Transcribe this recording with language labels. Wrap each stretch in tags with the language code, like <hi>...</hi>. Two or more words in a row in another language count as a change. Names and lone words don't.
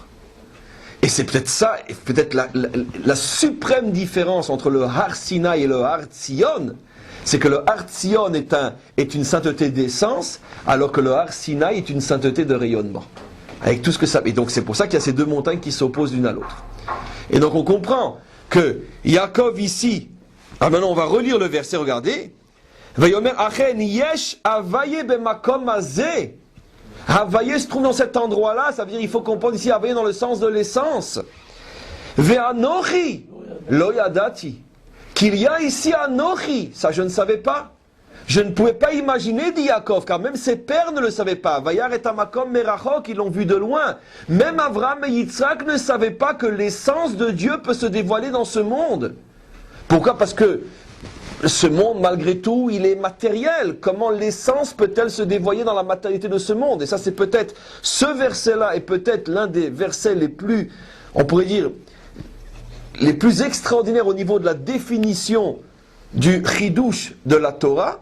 <fr>Et c'est peut-être ça, et peut-être la suprême différence entre le Har Sinaï et le Har Tzion, c'est que le Har Tzion est une sainteté d'essence, alors que le Har Sinaï est une sainteté de rayonnement. Avec tout ce que ça... Et donc c'est pour ça qu'il y a ces deux montagnes qui s'opposent l'une à l'autre. Et donc on comprend que Yaakov ici... Ah maintenant on va relire le verset, regardez.</fr> <he>ויאמר אכן יש הויה במקום הזה.</he> <fr>Havaye se trouve dans cet endroit-là, ça veut dire il faut comprendre ici havaye dans le sens de l'essence.</fr> <he>ואנכי לא ידעתי.</he> <fr>Qu'il y a ici anochi, ça je ne savais pas. Je ne pouvais pas imaginer, dit Yaakov, car même ses pères ne le savaient pas.</fr> <he>וירא את המקום מרחוק,</he> <fr>ils l'ont vu de loin. Même Avraham et Yitzhak ne savaient pas que l'essence de Dieu peut se dévoiler dans ce monde. Pourquoi? Parce que ce monde, malgré tout, il est matériel. Comment l'essence peut-elle se dévoiler dans la matérialité de ce monde? Et ça, c'est peut-être, ce verset-là est peut-être l'un des versets les plus, on pourrait dire, les plus extraordinaires au niveau de la définition du chidouche de la Torah.</fr>